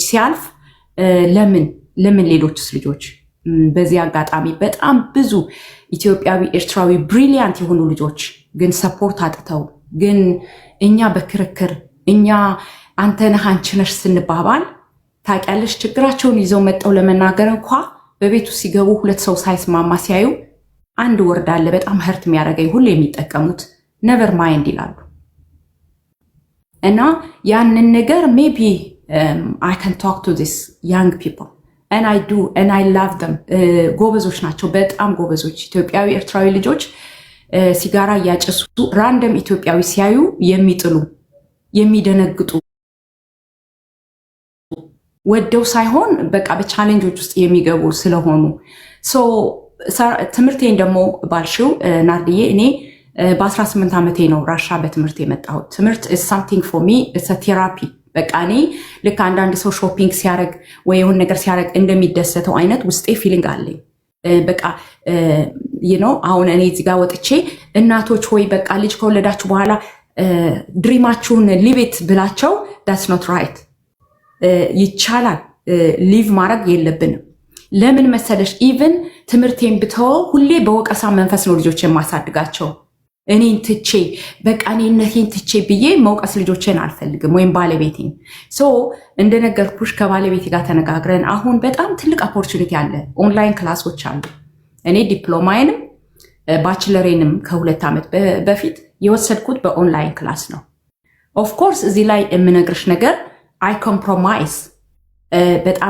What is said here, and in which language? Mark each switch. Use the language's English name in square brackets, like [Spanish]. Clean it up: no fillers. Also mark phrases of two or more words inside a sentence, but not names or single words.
[Amharic] ሲያልፍ ለምን ሌሎችስ ልጆች በዚህ አጋጣሚ በጣም ብዙ ኢትዮጵያዊ፣ ኤርትራዊ ብሪሊያንት የሆኑ ልጆች ግን ሰፖርት አጥተው ግን እኛ በክርክር እኛ አንተ ነህ አንቺ ነሽ ስንባባል ታውቂያለሽ ችግራቸውን ይዘው መጠው ለመናገር እንኳ በቤቱ ሲገቡ ሁለት ሰው ሳይስማማ ሲያዩ አንድ ወርድ አለ በጣም ህርት የሚያደርገኝ ሁሉ የሚጠቀሙት [English] never mind [Amharic] ይላሉ። እና ያንን ነገር [English] maybe I can talk to these young people and I do and I love them። [Amharic] ጎበዞች ናቸው፣ በጣም ጎበዞች ኢትዮጵያዊ ኤርትራዊ ልጆች ሲጋራ እያጨሱ ራንደም ኢትዮጵያዊ ሲያዩ የሚጥሉ የሚደነግጡ ወደው ሳይሆን በቃ በቻሌንጆች ውስጥ የሚገቡ ስለሆኑ ትምህርቴን ደግሞ ባልሽው ናርዲዬ እኔ በ18 ዓመቴ ነው ራሻ በትምህርት የመጣሁት። ትምህርት [English] is something for me it's a therapy። [Amharic] በቃ እኔ ልክ አንዳንድ ሰው ሾፒንግ ሲያደርግ ወይ የሆነ ነገር ሲያደርግ እንደሚደሰተው አይነት ውስጤ ፊሊንግ አለኝ። በቃ አሁን እኔ እዚህ ጋር ወጥቼ እናቶች ሆይ በቃ ልጅ ከወለዳችሁ በኋላ ድሪማችሁን ሊቪት ብላቸው [English] that's not right። [Amharic] ይቻላል፣ ሊቭ ማድረግ የለብንም። ለምን መሰለሽ ኢቭን ትምህርቴን ብተወው ሁሌ በወቀሳ መንፈስ ነው ልጆች የማሳድጋቸው። እኔን ትቼ በቃ እኔነቴን ትቼ ብዬ መውቀስ ልጆችን አልፈልግም፣ ወይም ባለቤቴን። እንደነገርኩሽ ከባለቤቴ ጋር ተነጋግረን አሁን በጣም ትልቅ ኦፖርቹኒቲ አለ። ኦንላይን ክላሶች አሉ። እኔ ዲፕሎማዬንም ባችለሬንም ከ2 ዓመት በፊት የወሰድኩት በኦንላይን ክላስ ነው። [English] of course [Amharic] እዚህ ላይ የምነግርሽ ነገር [English] I compromise [Amharic] በጣም